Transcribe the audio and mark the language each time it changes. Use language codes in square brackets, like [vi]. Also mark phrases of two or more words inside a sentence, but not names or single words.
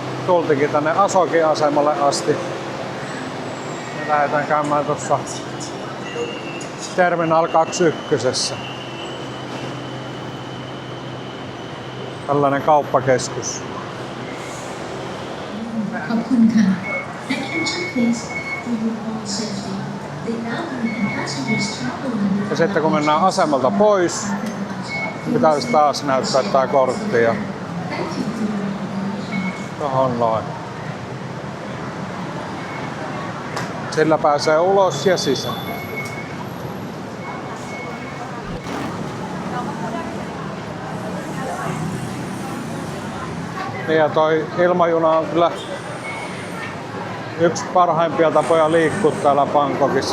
[fi] tultikin tänne Asokin asemalle asti. Me lähdetään käymään tuossa Terminal 21. Tällainen kauppakeskus. [th] ขอบคุณค่ะ [en] Attention please for your own safety. The elderly and passengers traveling [fi] Ja sitten kun mennään asemalta pois, pitäisi taas näyttää tää kortti ja tohon noin. Sillä pääsee ulos ja sisään. Ja toi ilmajuna on kyllä yksi parhaimpia tapoja liikkua täällä Bangkokissa.